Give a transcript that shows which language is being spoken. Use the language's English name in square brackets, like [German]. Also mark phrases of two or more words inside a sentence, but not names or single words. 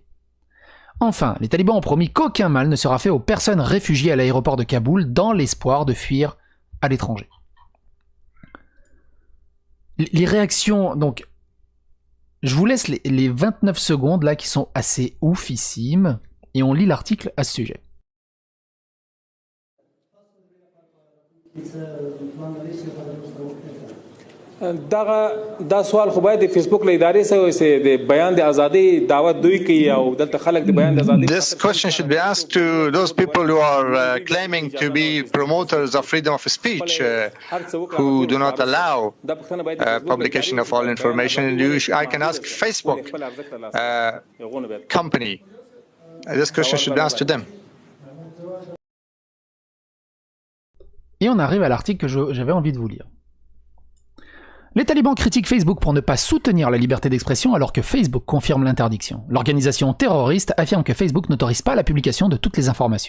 [French] Enfin, les talibans ont promis qu'aucun mal ne sera fait aux personnes réfugiées à l'aéroport de Kaboul dans l'espoir de fuir à l'étranger. Les réactions, donc, je vous laisse les 29 secondes là qui sont assez oufissimes et on lit l'article à ce sujet. [Pashto] دا سوال خو باید د فیسبوک له ادارې سره د بیان د ازادۍ دعوت دوی کوي او دلته خلک د بیان د ازادۍ. [English] This question should be asked to those people who are claiming to be promoters of freedom of speech, who do not allow publication of all information. I can ask Facebook company. This question should be asked to them. [French] Et on arrive à l'article que j'avais envie de vous lire. Les talibans critiquent Facebook pour ne pas soutenir la liberté d'expression alors que Facebook confirme l'interdiction. L'organisation terroriste affirme que Facebook n'autorise pas la publication de toutes les informations.